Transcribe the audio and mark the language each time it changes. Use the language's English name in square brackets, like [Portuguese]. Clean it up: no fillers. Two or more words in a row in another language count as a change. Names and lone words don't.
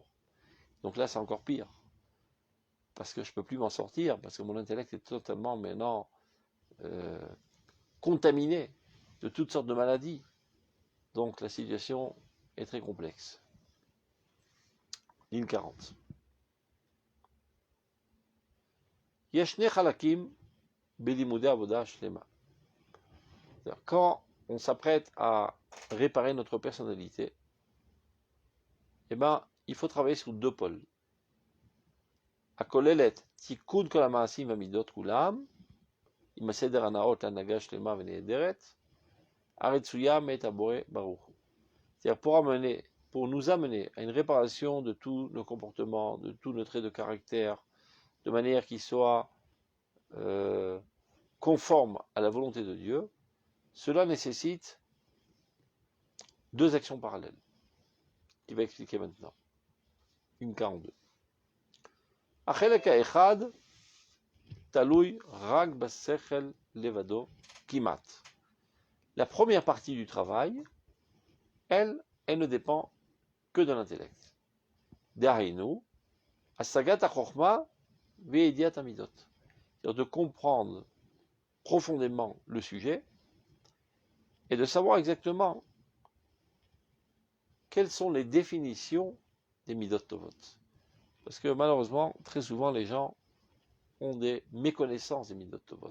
[French] Donc là, c'est encore pire, parce que je ne peux plus m'en sortir, parce que mon intellect est totalement maintenant euh, contaminé de toutes sortes de maladies. Donc la situation est très complexe. Ligne 40. [Hebrew] יש שני חלקים בלימודי עבודה שלמה. [French] Quand on s'apprête à réparer notre personnalité, eh ben, il faut travailler sur deux pôles. [Hebrew] הכוללת תיקון כל המעשים והמידות כולם, עם הסדר הנאות להנהגה שלמה ונהדרת, הרצויה מאת הבורא ברוך הוא. [French] C'est-à-dire pour nous amener à une réparation de tous nos comportements, de tous nos traits de caractère, de manière qu'ils soient conformes à la volonté de Dieu, cela nécessite deux actions parallèles, qu'il va expliquer maintenant. Une 42. [Hebrew] החלק האחד תלוי רק בשכל לבדו כמעט. [French] La première partie du travail, elle ne dépend que de l'intellect. [Hebrew] דהיינו, השגת החוכמה וידיעת המידות. [French] C'est-à-dire de comprendre profondément le sujet et de savoir exactement quelles sont les définitions des [Hebrew] מידות טובות. [French] Parce que malheureusement, très souvent, les gens ont des méconnaissances des [Hebrew] מידות טובות.